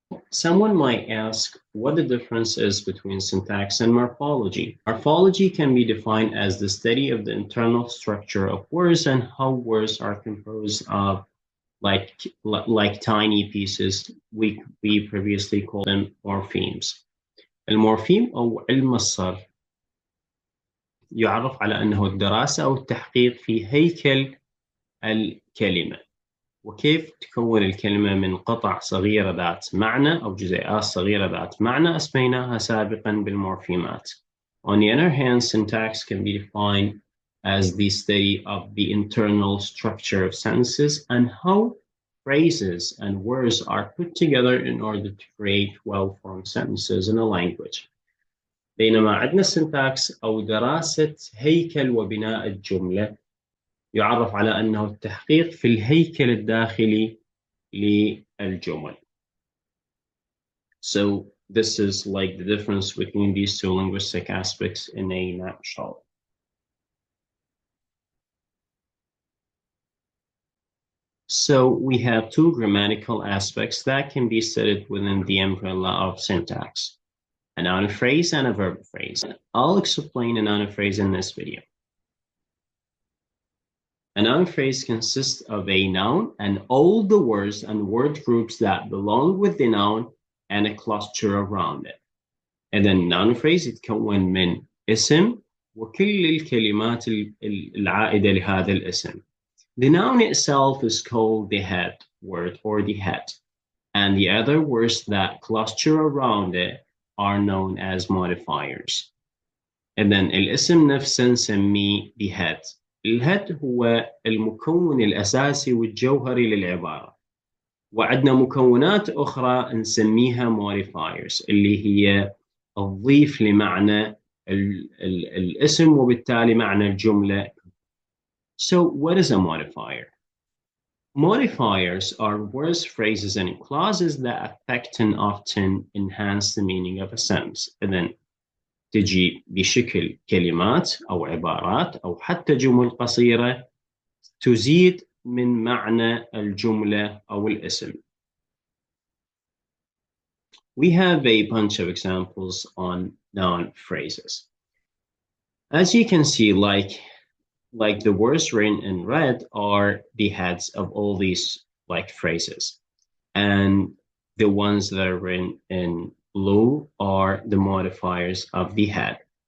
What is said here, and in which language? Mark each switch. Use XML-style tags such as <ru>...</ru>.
<en>Someone might ask what the difference is between syntax and morphology. Morphology can be defined as the study of the internal structure of words and how words are composed of like tiny pieces. We previously called them morphemes.</en> <ar>المورفيم أو علم الصرف يعرف على أنه الدراسة أو التحقيق في هيكل الكلمة، وكيف تكون الكلمة من قطع صغيرة ذات معنى أو جزيئات صغيرة ذات معنى أسميناها سابقا بالمورفيمات.</ar> <en>On the other hand, syntax can be defined as the study of the internal structure of sentences and how phrases and words are put together in order to create well-formed sentences in a language.</en> <ar>بينما عندنا syntax أو دراسة هيكل وبناء الجملة يعرف على أنه التحقيق في الهيكل الداخلي للجمل.</ar> <en>So this is like the difference between these two linguistic aspects in a nutshell. So we have two grammatical aspects that can be studied within the umbrella of syntax: a noun phrase and a verb phrase. I'll explain a noun phrase in this video. A noun phrase consists of a noun and all the words and word groups that belong with the noun and a cluster around it. And then noun phrase</en> <ar>يتكون من اسم وكل الكلمات العائدة لهذا الاسم. The noun itself is called the head word or the head, and the other words that cluster around it are known as modifiers.</ar> <en>And then</en> <ar>الاسم نفسه نسميه</ar> <en>the head.</en> <ar>الهد هو المكون الأساسي والجوهري للعبارة، وعندنا مكونات أخرى نسميها modifiers اللي هي تضيف لمعنى الاسم وبالتالي معنى الجملة.</ar> <en>So what is a modifier? Modifiers are words, phrases, and clauses that affect and often enhance the meaning of a sentence. And then</en> <ar>تجي بشكل كلمات أو عبارات أو حتى جمل قصيرة تزيد من معنى الجملة أو الاسم.</ar> <en>We have a bunch of examples on noun phrases. As you can see, like the words written in red are the heads of all these phrases, and the ones that are written in blue are the modifiers of the head.</en>